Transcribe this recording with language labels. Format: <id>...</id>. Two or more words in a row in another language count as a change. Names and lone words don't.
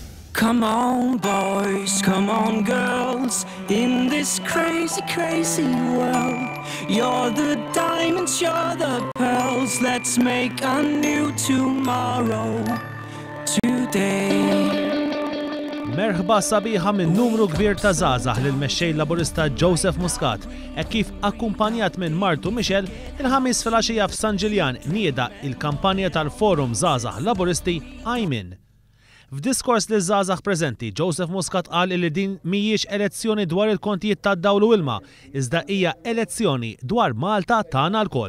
<en>Come on, boys, come on, girls, in this crazy, crazy world. You're the diamonds, you're the pearls. Let's make a new tomorrow today.</en> <mt>Merħba sabiħa minn numru kbir ta' żgħażagħ lil mexxej Laburista Joseph Muscat, kif akkumpanjat minn Martu Michel il-ħamis filgħaxija f'San Ġiljan nieda il-kampanja tal-Forum Żgħażagħ Laburisti Ajmin. F'diskors li żgħażagħ preżenti, Joseph Muscat qal li din mhijiex elezzjoni dwar il-kontijiet tad-dawl u ilma, iżda hija elezzjoni dwar Malta tagħna lkoll.</mt>